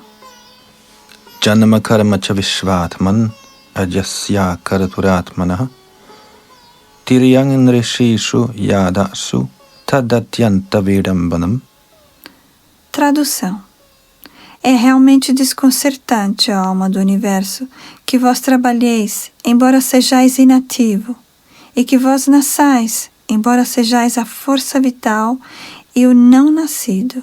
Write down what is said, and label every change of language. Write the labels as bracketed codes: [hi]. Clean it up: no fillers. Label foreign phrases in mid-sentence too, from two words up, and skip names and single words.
[sa] Janma karma cha vishvatman ajasya karaturatmanah tiryang nrishishu yadasu tadatyanta vidambanam. [pt] Tradução. É realmente desconcertante, ó alma do universo, que vós trabalheis, embora sejais inativo, e que vós nasçais, embora sejais a força vital e o não nascido.